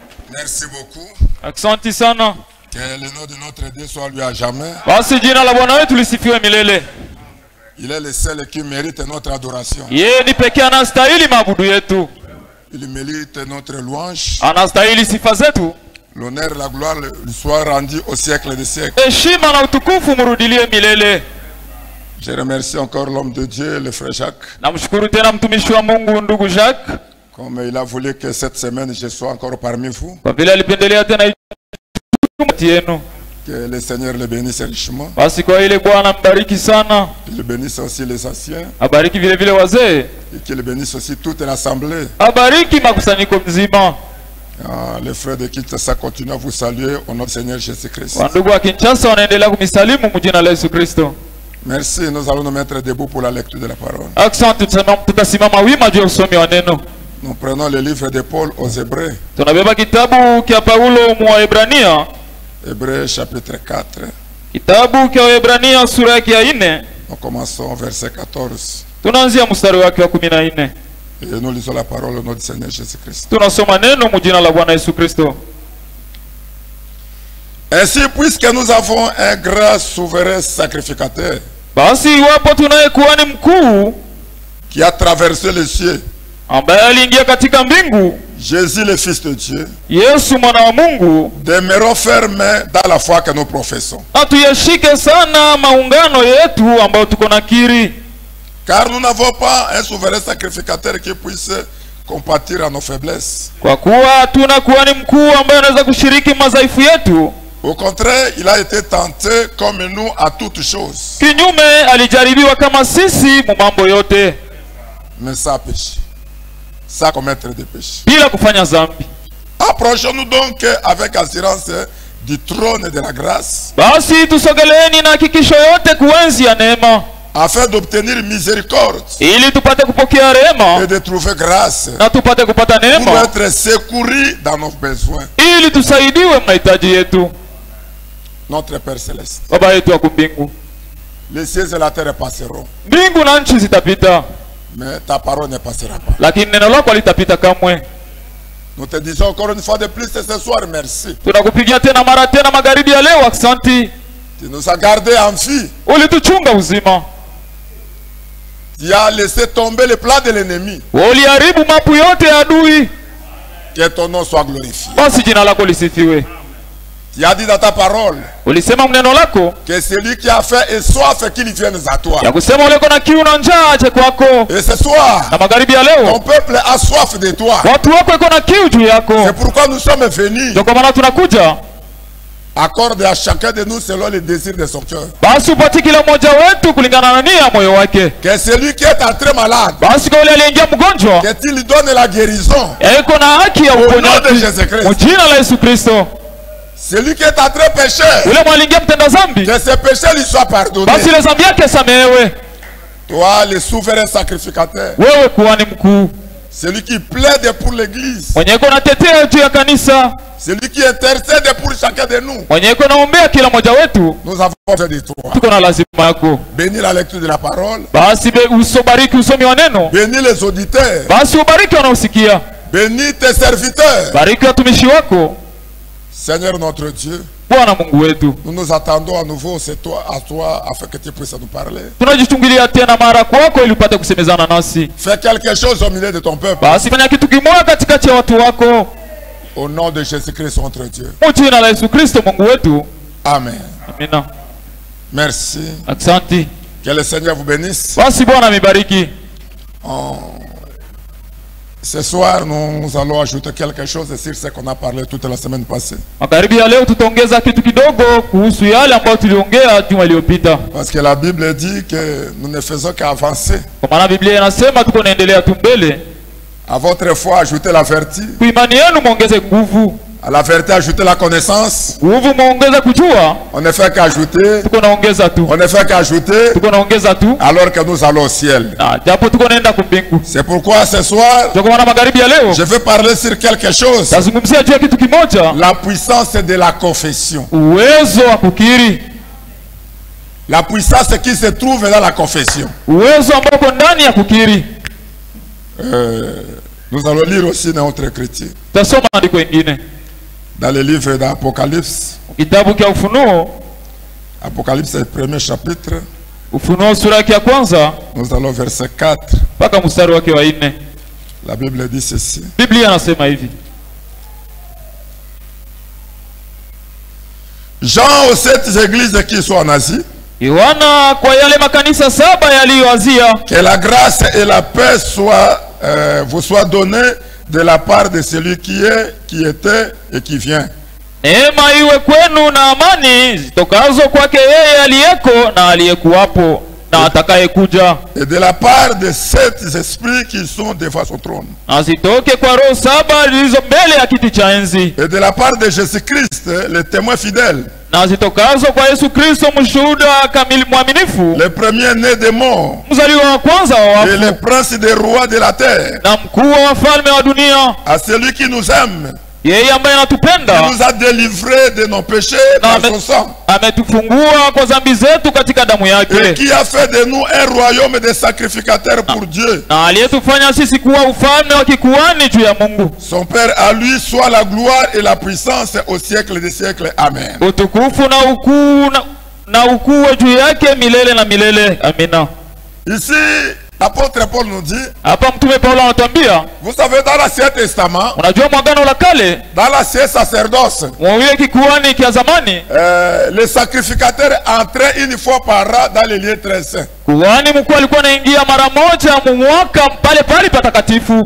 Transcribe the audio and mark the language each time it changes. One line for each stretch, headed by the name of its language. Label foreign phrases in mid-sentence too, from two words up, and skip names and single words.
French: Merci beaucoup.
Swahili: Asante sana.
French: Que le nom de notre Dieu soit lui à jamais.
Swahili: Basi jina la Bwana wetu lisifiwe milele.
French: Il est le seul qui mérite notre adoration.
Swahili: Yeye ni pekee anastahili maabudu yetu.
French: Il mérite notre louange.
Swahili: Anastahili sifa zetu.
French: L'honneur et la gloire lui soient rendus au siècle des siècles.
Swahili: Heshima na utukufu murudilie milele.
French: Je remercie encore l'homme de Dieu, le frère Jacques.
Swahili: Namshukuru tena mtumishi wa Mungu ndugu Jacques.
French: Comme il a voulu que cette semaine je sois encore parmi vous.
Swahili: Kwa vile alipendelea tena yenu.
French: Que le Seigneur le bénisse richement.
Swahili: Basi kwa ile Bwana mbariki sana.
French: Il bénisse aussi les anciens.
Swahili: Abariki vile vile wazee.
French: Et qu'il bénisse aussi toute l'assemblée.
Swahili: Abariki makusanyiko mzima.
French: Les frères de Kinshasa continuent à vous saluer au nom du Seigneur Jésus-Christ.
Swahili: Wandugu wa Kinshasa wanaendelea kumisalimu mjina la Yesu Kristo.
French: Merci, nous allons nous mettre debout pour la lecture de la parole.
Swahili: Asante, tutasimama wima juu ya usomi wa neno.
French: Nous prenons le livre de Paul aux Hébreux.
Swahili: Tunabeba kitabu kia Paulo mu Waebrania.
French: Hébreux chapitre 4.
Swahili: Kitabu kia Waebrania sura yake ya 4.
French: Nous commençons verset 14.
Swahili: Tunaanzia mstari wake wa 14.
French: Et nous lisons la parole au nom du Seigneur Jésus-Christ.
Swahili: Tunasoma neno mjina la Bwana Yesu Kristo.
French: Ainsi, puisque nous avons un grand souverain sacrificateur,
Swahili: basi iwapo tunaye kuhani mkuu
French: qui a traversé les cieux,
Swahili: ambaye aliingia katika mbingu,
French: Jésus le Fils de Dieu,
Swahili: Yesu mwana wa Mungu,
French: demeurons fermes dans la foi que nous professons.
Swahili: atuyashike sana maungano yetu ambayo tuko nakiri.
French: Car nous n'avons pas un souverain sacrificateur qui puisse compatir à nos faiblesses.
Swahili: Kwa kuwa hatuna kuhani mkuu ambaye anaweza kushiriki madhaifu yetu.
French: Au contraire, il a été tenté comme nous à toutes choses.
Swahili: Kinyume alijaribiwa kama sisi mu mambo yote,
French: mais sans péché, sans commettre de péché.
Swahili: bila kufanya dhambi.
French: Approchons-nous donc avec assurance du trône de la grâce,
Swahili: Basi tusogeleeni na hakikisho yote kuenzi ya neema,
French: afin d'obtenir miséricorde
Swahili: ili tupate kupokea rehema
French: et de trouver grâce
Swahili: na tupate kupata
French: pour
Swahili: neema,
French: être secourus dans nos besoins.
Swahili: ili tusaidiwe mahitaji yetu.
French: Notre Père Céleste,
Swahili: Baba yetu wa mbingu,
French: les cieux et la terre passeront,
Swahili: mbingu na nchi zitapita,
French: mais ta parole ne passera pas.
Swahili: lakini neno lako litapita kamwe.
French: Nous te disons encore une fois de plus ce soir, merci.
Swahili: Tunakupigia tena mara tena magharibi ya leo, asante.
French: Tu nous as gardés en vie.
Swahili: Ulituchunga uzima.
French: Tu as laissé tomber le plan de l'ennemi.
Swahili: Uliharibu mapu yote ya adui.
French: Que ton nom soit glorifié.
Swahili: Basi jina lako lisifiwe.
French: Tu as dit dans ta parole
Swahili: Ulisema mneno lako
French: que celui qui a faim et soif qu'il vienne à toi.
Swahili: ya kusema ule kona kiu na njaa aje kwako.
French: Et ce soir,
Swahili: Na magharibi ya
French: ton
Swahili: leo
French: peuple a soif de toi.
Swahili: watu wako iko na kiu juu yako.
French: C'est pourquoi nous sommes venus.
Swahili: Ndio kwa maana tunakuja.
French: Accorde à chacun de nous selon les désirs de son cœur.
Swahili: Basi upati kila mmoja wetu kulingana na nia ya moyo wake.
French: Que celui qui est entré malade,
Swahili: Basi kwa ule aliyeingia mgonjwa,
French: que tu lui donnes la guérison.
Swahili: iko na haki ya
French: Au nom de
Swahili: uponyaji
French: Jésus-Christ.
Swahili: kwa jina la Yesu Kristo.
French: Celui qui est entré pécheur,
Swahili: Ule mwaliingia mtenda dhambi,
French: que ses péchés lui soient pardonnés.
Swahili: basi ile dhambi yake samehewe.
French: Toi, le souverain sacrificateur,
Swahili: Wewe kuhani mkuu,
French: celui qui plaide pour l'église,
Swahili: mwenye iko natetea juu ya kanisa,
French: celui qui intercède pour chacun de nous,
Swahili: mwenye iko naombea kila mmoja wetu,
French: nous avons besoin de toi.
Swahili: tuko na lazima yako.
French: Bénis la lecture de la parole,
Swahili: Basi usobariki usomi wa neno,
French: bénis les auditeurs,
Swahili: basi ubariki wanaosikia,
French: bénis tes serviteurs.
Swahili: bariki watumishi wako.
French: Seigneur notre Dieu,
Swahili: Bwana Mungu wetu,
French: nous nous attendons à nouveau à toi afin que tu puisses nous parler.
Swahili: tunajichungulia tena mara kwako ili upate kusemezana nasi.
French: Fais quelque chose au milieu de ton peuple.
Swahili: Basi fanya kitu kimoja katikati ya watu wako,
French: Au nom de Jésus-Christ notre Dieu.
Swahili: kwa jina la Yesu Kristo Mungu wetu.
French: Amen.
Swahili: Amina.
French: Merci.
Swahili: Asante.
French: Que le Seigneur vous bénisse.
Swahili: Basi Bwana amebariki.
French: Ce soir, nous allons ajouter quelque chose sur ce qu'on a parlé toute la semaine passée.
Swahili: Magharibi ya leo tutaongeza kitu kidogo kuhusu yale ambayo tuliongea juma iliyopita.
French: Parce que la Bible dit que nous ne faisons qu'avancer.
Swahili: Kwa maana Biblia inasema tuko naendelea tu mbele.
French: À votre foi, ajoutez la vertu.
Swahili: Kwa imani yenu muongeze nguvu.
French: À la vertu, ajoutez la connaissance.
Swahili: Nguvu muongeze kujua.
French: On ne fait qu'ajouter.
Swahili: Tuko naongeza tu.
French: On ne fait qu'ajouter.
Swahili: Tuko naongeza tu.
French: Alors que nous allons au ciel.
Swahili: Na japo tuko naenda kumbingu.
French: C'est pourquoi ce soir,
Swahili: Ndio kwa maana magharibi ya leo
French: je vais parler sur quelque chose.
Swahili: tazungumzia juu ya kitu kimoja.
French: La puissance de la confession.
Swahili: Uwezo wa kukiri.
French: La puissance qui se trouve dans la confession.
Swahili: Uwezo ambao uko ndani ya kukiri.
French: Nous allons lire aussi dans notre écriture.
Swahili: Tasoma andiko ingine.
French: Dans le livre d'Apocalypse,
Swahili: kitabu cha Ufunuo,
French: Apocalypse le premier chapitre,
Swahili: Ufunuo sura ya kwanza
French: nous allons verset 4.
Swahili: mpaka mstari wake wa 4.
French: La Bible dit ceci.
Swahili: Biblia inasema hivi.
French: Jean aux 7 églises qui sont en Asie,
Swahili: Yohana kwa yale makanisa 7 yaliyoazia,
French: que la grâce et la paix vous soient données de la part de celui qui est, qui était et qui vient.
Swahili: neema iwe kwenu na amani zitokazo kwake yeye aliyeko na aliyekuwapo na atakayekuja,
French: Et de la part de 7 esprits qui sont devant son trône.
Swahili: na zitoke kwa roho 7 zilizo mbele ya kiti cha enzi,
French: Et de la part de Jésus-Christ, le témoin fidèle,
Swahili: na zitokazo kwa Yesu Kristo mshuhuda kamili mwaminifu,
French: le premier-né des morts,
Swahili: mzaliwa wa kwanza wa
French: et le
Swahili: wafu,
French: prince des rois de la terre,
Swahili: na mkuu wa wafalme wa dunia,
French: à celui qui nous aime,
Swahili: yeye ambaye
French: qui
Swahili: anatupenda
French: nous a délivrés de nos péchés par son sang,
Swahili: ametufungua kwa dhambi zetu katika damu
French: et
Swahili: yake,
French: qui a fait de nous un royaume de sacrificateurs pour Dieu.
Swahili: na aliyetufanya sisi kuwa ufalme wa kikuhani juu ya Mungu.
French: Son Père, à lui soit la gloire et la puissance au siècle des siècles. Amen.
Swahili: Utukufu na ukuu na ukuu juu yake milele na milele. Amina.
French: Ici, l'apôtre Paul nous dit,
Swahili: Hapa mtume Paulo anatuambia,
French: vous savez, dans l'Ancien Testament,
Swahili: unajua mwagano la kale,
French: dans l'Ancien sacerdoce,
Swahili: mwile kikuhani kia zamani,
French: les sacrificateurs entraient une fois par an dans les lieux très saints.
Swahili: kuhani mkuu alikuwa anaingia mara moja mu mwaka pale pale patakatifu,